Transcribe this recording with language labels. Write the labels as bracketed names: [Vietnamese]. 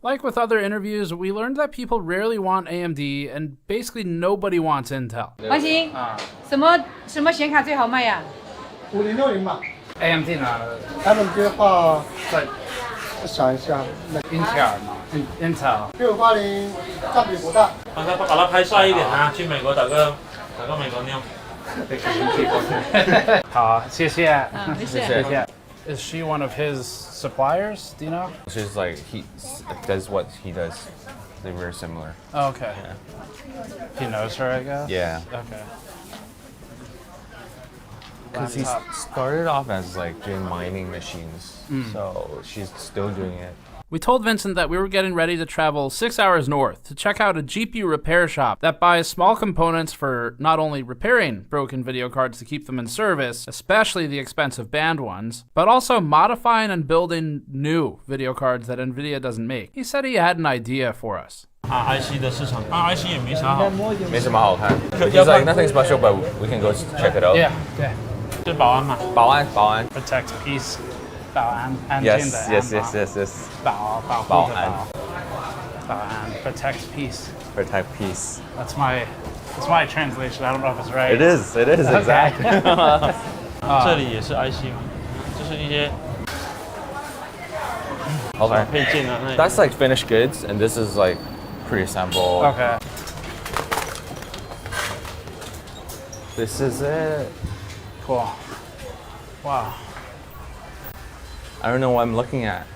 [English] Like with other interviews, we learned that people rarely want AMD and basically nobody wants Intel. [Chinese] 王鑫，什么显卡最好卖呀 5060吧。 AMD 呢？他们的话，想一下，Intel 嘛，Intel。 680占比不大。把它拍帅一点啊！去美国打个美国妞。好，谢谢。谢谢。 [English] Is she one of his suppliers? Do you know? She's like he does what he does. They're very similar. Oh, okay. Yeah. He knows her, I guess. Yeah. Okay. Because he started off as like doing mining machines, so she's still doing it. We told Vincent that we were getting ready to travel 6 hours north to check out a GPU repair shop that buys small components for not only repairing broken video cards to keep them in service, especially the expensive banned ones, but also modifying and building new video cards that NVIDIA doesn't make. He said he had an idea for us. [Chinese] IC 的市场，IC 也没啥好，没什么好看。 [English] He's like nothing special, but we can go check it out. Yeah, yeah. [Chinese] 是保安嘛？保安。 Protect peace. 保安，安静的安。 [English] Yes. [Chinese] 保安。 Protect peace. [English] Protect peace. That's my translation. I don't know if it's right. It is exactly. [Chinese] 这里也是 IC 嘛，就是一些 [English] Okay. [Chinese] 配件啊。 [English] That's like finished goods, and this is like pre-assembled. Okay. This is it. Cool. Wow. I don't know what I'm looking at.